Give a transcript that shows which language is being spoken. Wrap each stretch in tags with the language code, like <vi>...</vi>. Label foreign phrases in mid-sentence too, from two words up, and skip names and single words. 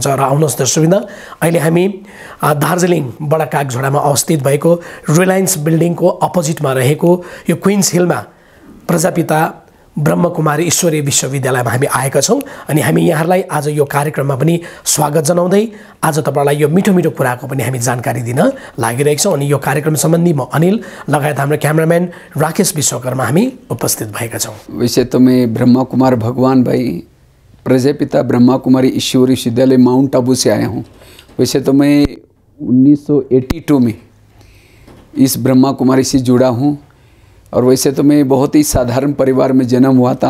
<ne>र आउनुहोस् दर्शकवृन्द, अहिले हामी दार्जिलिङ बडा कागझोडामा अवस्थित भएको रिलायन्स बिल्डिङको अपोजिटमा रहेको यो क्विन्स हिलमा प्रजापिता ब्रह्मकुमारी ईश्वरीय विश्वविद्यालयमा हामी आएका छौँ। अनि हामी यहाँहरूलाई आज यो कार्यक्रममा पनि स्वागत जनाउँदै आज तपाईँलाई यो मिठो मिठो कुराको पनि हामी जानकारी दिन लागिरहेका छौँ। अनि यो कार्यक्रम सम्बन्धी म अनिल लगायत हाम्रो क्यामेराम्यान राकेश विश्वकर्मा हामी उपस्थित भएका छौँ।</ne> <hi>वैसे तो मैं ब्रह्मा कुमार भगवान भाई प्रजापिता ब्रह्मा कुमारी ईश्वरीय विश्वविद्यालय माउंट आबू से आया हूँ। वैसे तो मैं 1982 में इस ब्रह्मा कुमारी से जुड़ा हूँ। और वैसे तो मैं बहुत ही साधारण परिवार में जन्म हुआ था।</hi>